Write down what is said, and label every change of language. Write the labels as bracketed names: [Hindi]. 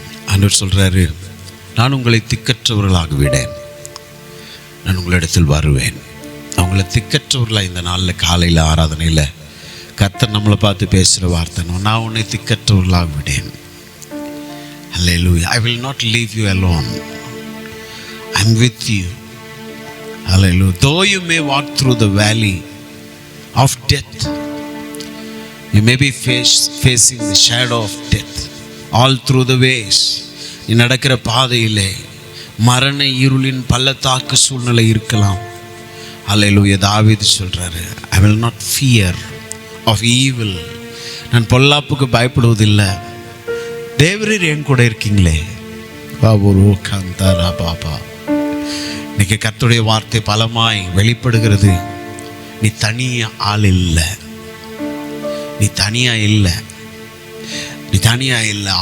[Tamil] ஆண்டவர் சொல்கிறாரு, நான் உங்களை திக்கற்றவர்களாக விடேன், நான் உங்களிடத்தில் வருவேன். அவங்கள திக்கற்றவர்களாக இந்த நாளில் காலையில் ஆராதனையில் கர்த்தர் நம்மளை பார்த்து பேசுகிற வார்த்தை, நான் உன்னை திக்கற்றவர்களாக விடேன். [English] Hallelujah. I will not leave you alone. I'm with you. Hallelujah. Though you may walk through the valley of death, you may be facing the shadow of death all through the ways. [Tamil] நீ நடக்கிற பாதையிலே மரண இருளின் பள்ளத்தாக்கு சூழ்நிலை இருக்கலாம். [English] Hallelujah. [Tamil] தாவீது சொல்றாரு, [English] I will not fear of evil. [Tamil] நான் பொல்லாப்புக்கு பயப்படுவதில்லை, தேவரீர் என் கூட இருக்கீங்களே. பாபா, இன்னைக்கு கர்த்தருடைய வார்த்தை பலமாய் வெளிப்படுகிறது. நீ தனியா ஆள் இல்லை, நீ தனியா இல்லை, நீ தனியா இல்லை.